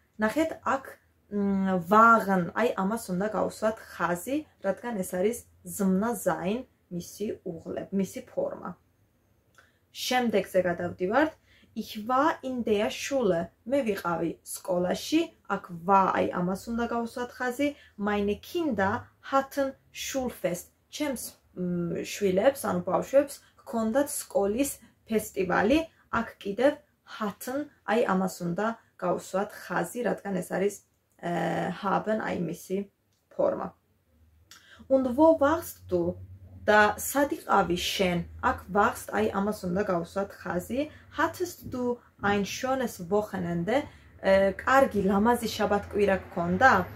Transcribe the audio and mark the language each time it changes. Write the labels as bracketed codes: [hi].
[ka] ნახეთ, აქ waren, აი ამას უნდა გავუსვათ ხაზი, რადგან ეს არის ზმნა sein მისი უღლება, მისი ფორმა. შემდეგზე გადავდივართ. [de] Ich war in der Schule. [ka] მე ვიყავი სკოლაში. აქ war, აი ამას უნდა გავუსვათ ხაზი. [de] Meine Kinder hatten Schulfest. [ka] ჩემს შვილებს, ანუ ბავშვებს, ჰქონდათ სკოლის ფესტივალი. აქ კიდევ hatten, აი ამას უნდა გავუსვათ ხაზი, რადგან ეს არის haben, აი მისი ფორმა. [de] Und wo warst du? [ka] და სად იყავი შენ? აქ warst, აი ამას უნდა გავუსვათ ხაზი. [de] Hattest du ein schönes Wochenende? [ka] კარგი ლამაზი შაბათკვირა გქონდა?